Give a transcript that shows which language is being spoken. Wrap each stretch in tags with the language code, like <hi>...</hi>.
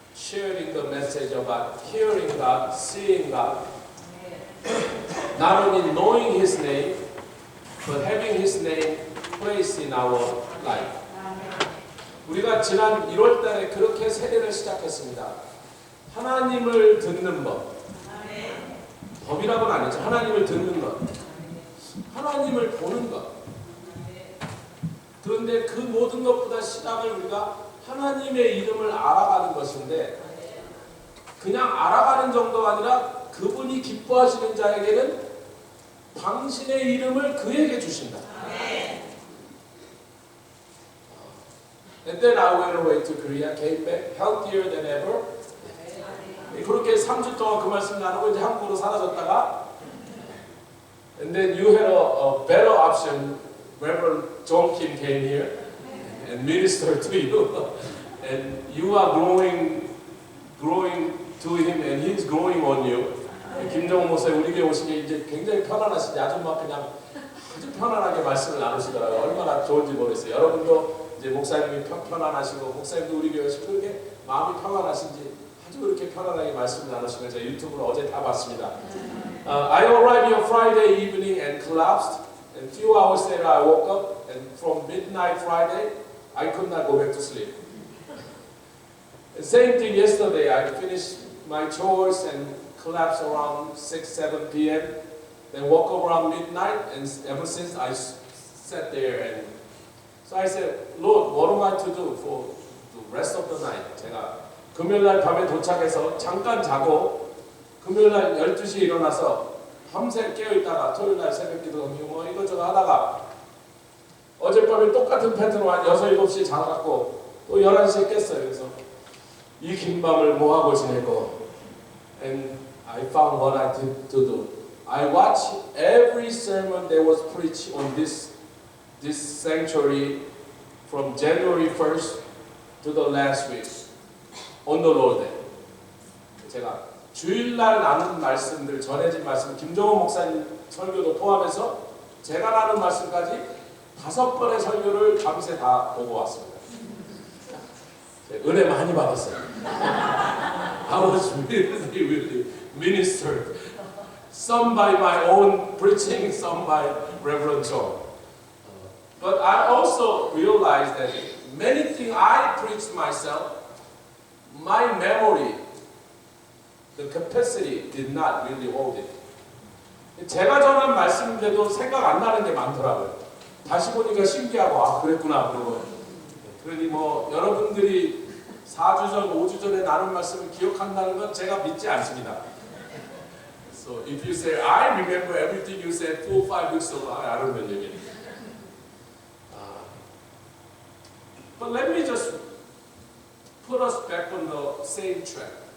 <en>sharing the message about hearing God, seeing God, not only knowing His name, but having His name placed in our life.</en> <ko>우리가 지난 1월 달에 그렇게 세례를 시작했습니다. 하나님을 듣는 법. 법이라고는 아니죠. 하나님을 듣는 것. 하나님을 보는 것. 그런데 그 모든 것보다 시작을 우리가 하나님의 이름을 알아가는 것인데 그냥 알아가는 정도가 아니라 그분이 기뻐하시는 자에게는 당신의 이름을 그에게 주신다.</ko> <en>And then I went away to Korea, came back healthier than ever.</en> <ko>그렇게 3주 동안 그 말씀 나누고 이제 한국으로 사라졌다가</ko> <en>and then you had a better option. Reverend John Kim came here and ministered to you. And you are growing to him and he's growing on you.</en> <ko>김정은 목사님 우리 교회 오신 게 이제 굉장히 편안하시지 아주 막 그냥 아주 편안하게 말씀을 나누시더라고요. 얼마나 좋은지 모르겠어요. 여러분도 이제 목사님이 편안하시고 목사님도 우리 교회 오시고 그렇게 마음이 평안하신지 아주 그렇게 편안하게 말씀을 나누시는 제가 유튜브로 어제 다 봤습니다.</ko> <en>I arrived here Friday evening and collapsed. And a few hours later I woke up and from midnight Friday I could not go back to sleep. The same thing yesterday. I finished my chores and collapsed around 6-7 p.m. Then woke up around midnight and ever since I sat there and so I said, Lord, what am I to do for the rest of the night?</en> <ko>제가 금요일날 밤에 도착해서 잠깐 자고 금요일날 12시에 일어나서 밤새 깨어있다가 토요일날 새벽기도 뭐 이것저것 하다가 어젯밤에 똑같은 패턴으로 한 6, 7시에 자갖고 또 11시에 깼어요. 그래서 이 긴 밤을 뭐하고 지내고</ko> <en>And I found what I did to do. I watched every sermon that was preached on this sanctuary from January 1st to the last week on the Lord Day.</en> <ko>제가 주일날 나눈 말씀들, 전해진 말씀, 김정은 목사님 설교도 포함해서 제가 나눈 말씀까지 5번의 설교를 밤새 다 보고 왔습니다. 은혜 많이 받았어요.</ko> <en>I was really ministered. Some by my own preaching, some by Reverend John. But I also realized that many things I preached myself, my memory, the capacity did not really hold it.</en> <ko>제가 전한 말씀인데도 생각 안 나는 게 많더라고요. 다시 보니까 신기하고 아 그랬구나 그러고 그러니 뭐 여러분들이 4주 전, 5주 전에 나눈 말씀을 기억한다는 건 제가 믿지 않습니다.</ko> <en>So if you say I remember everything you said 4, 5 weeks ago, I don't believe it. But let me just put us back on the same track.</en>